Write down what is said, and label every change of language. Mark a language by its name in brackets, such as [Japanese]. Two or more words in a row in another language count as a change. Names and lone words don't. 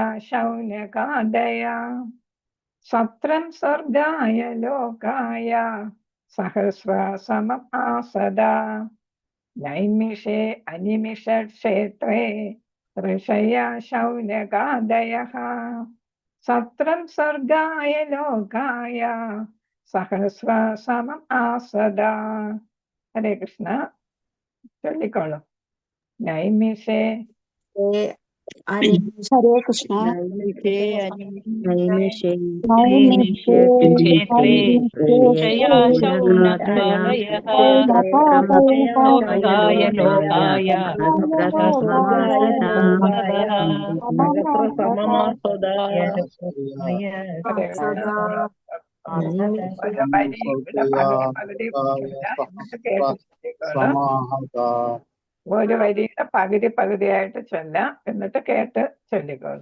[Sanskrit] शौनकादया सत्रं सर्गाय लोकाय सहस्रसमम् आसदा नैमिषे अनिमिषक्षेत्रे ऋषया शौनकादयः सत्रं सर्गाय लोकाय सहस्रसमम् आसदा. हरे कृष्ण. [Malayalam] ചൊല്ലിക്കോളൂ. [Sanskrit] നൈമിഷേ हरे कृष्ण नैमिषे क्षेत्रे ऋषया शौनकादयः स्वर्गाय लोकाय सहस्रसमासदः [Malayalam] ഓരോ വരി ഇവിടെ പകുതി ചൊല്ല, എന്നിട്ട് കേട്ട് ചൊല്ലിക്കോളൂ. ഒരു വരിയുടെ പകുതിയായിട്ട് ചൊല്ലാം, എന്നിട്ട് കേട്ട് ചൊല്ലിക്കോളൂ.